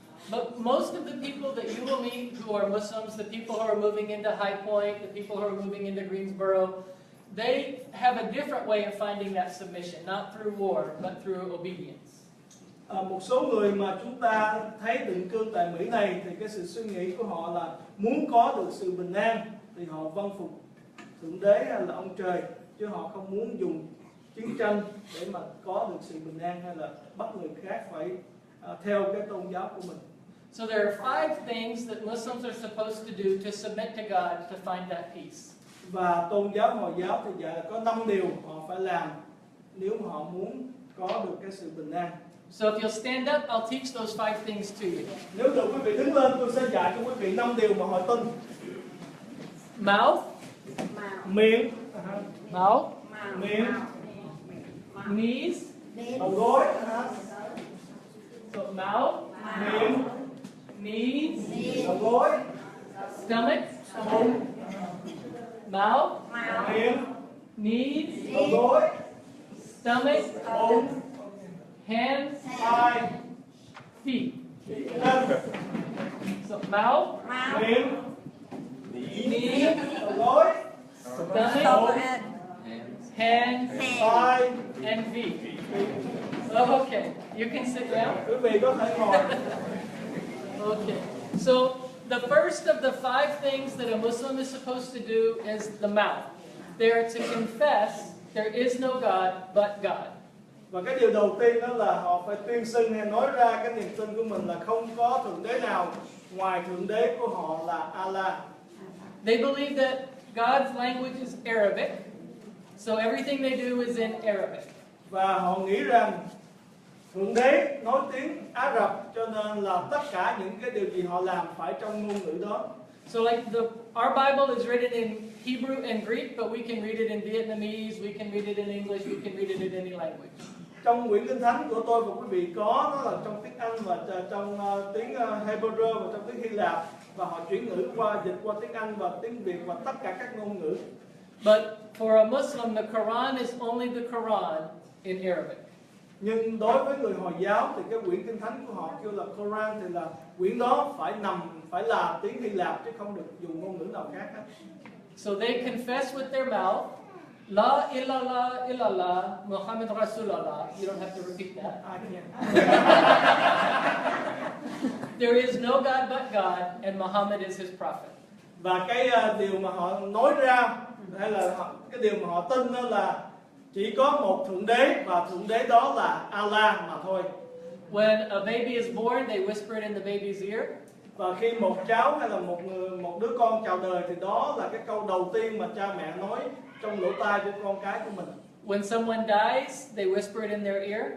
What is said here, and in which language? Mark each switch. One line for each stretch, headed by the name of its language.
English: But most of the people that you will meet who are Muslims, the people who are moving into High Point, the people who are moving into Greensboro, they have a different way of finding that submission, not through war, but through obedience.
Vietnamese: Một số người mà chúng ta thấy định cư tại Mỹ này thì cái sự suy nghĩ của họ là muốn có được sự bình an thì họ vâng phục Thượng Đế hay là ông trời, chứ họ không muốn dùng chiến tranh để mà có được sự bình an hay là bắt người khác phải theo cái tôn giáo của mình.
English: So there are 5 things that Muslims are supposed to do to submit to God to find that peace.
Vietnamese: Và tôn giáo Hồi giáo thì dạy là có 5 điều họ phải làm nếu mà họ muốn có được cái sự bình an.
English: So if you'll stand up, I'll teach those 5 things to you.
Vietnamese: Nếu được quý vị đứng lên, tôi sẽ dạy cho quý vị 5 điều mà họ tin.
English: Mouth,
Vietnamese: Miệng,
English: mouth,
Vietnamese: miệng,
English: knees,
Vietnamese: đầu gối,
English: so mouth,
Vietnamese: miệng,
English: knees,
Vietnamese: đầu gối,
English: stomach,
Vietnamese: bụng,
English: mouth,
Vietnamese: miệng,
English: knees,
Vietnamese: đầu gối,
English: stomach,
Vietnamese: bụng,
English: hands,
Vietnamese: tay,
English: feet.
Vietnamese: chân,
English: So mouth,
Vietnamese: miệng,
English: knees,
Vietnamese: đầu gối,
English: stomach, hands,
Vietnamese: tay.
English: and feet. Okay, you can sit down.
Vietnamese: Quý vị có thể ngồi.
English: Okay, so the first of the 5 things that a Muslim is supposed to do is the mouth. They are to confess there is no God but God.
Vietnamese: Và cái điều đầu tiên đó là họ phải tuyên xưng hay nói ra cái niềm tin của mình là không có Thượng Đế nào ngoài Thượng Đế của họ là Allah.
English: They believe that God's language is Arabic, so everything they do is in Arabic.
Vietnamese: Và họ nghĩ rằng Thượng Đế nói tiếng Ả Rập, cho nên là tất cả những cái điều gì họ làm phải trong ngôn ngữ đó.
English: So like our Bible is written in Hebrew and Greek, but we can read it in Vietnamese, we can read it in English, we can read it in any language.
Vietnamese: Trong quyển Kinh Thánh của tôi và quý vị có, nó là trong tiếng Anh và trong tiếng Hebrew và trong tiếng Hy Lạp, và họ chuyển ngữ qua, dịch qua tiếng Anh và tiếng Việt và tất cả các ngôn ngữ.
English: But for a Muslim, the Quran is only the Quran in Arabic.
Vietnamese: Nhưng đối với người Hồi giáo thì cái quyển Kinh Thánh của họ kêu là Quran, thì là quyển đó phải là tiếng Hy Lạp chứ không được dùng ngôn ngữ nào khác hết.
English: So they confess with their mouth,
Arabic: La ilaha illallah, Muhammad Rasulullah.
English: You don't have to repeat that. There is no God but God, and Muhammad is his prophet.
Vietnamese: Và cái điều mà họ nói ra hay là cái điều mà họ tin đó là chỉ có một Thượng Đế và Thượng Đế đó là Allah mà thôi.
English: When a baby is born, they whisper it in the baby's ear.
Vietnamese: Và khi một cháu hay là một đứa con chào đời thì đó là cái câu đầu tiên mà cha mẹ nói trong lỗ tai của con cái của mình.
English: When someone dies, they whisper it in their ear.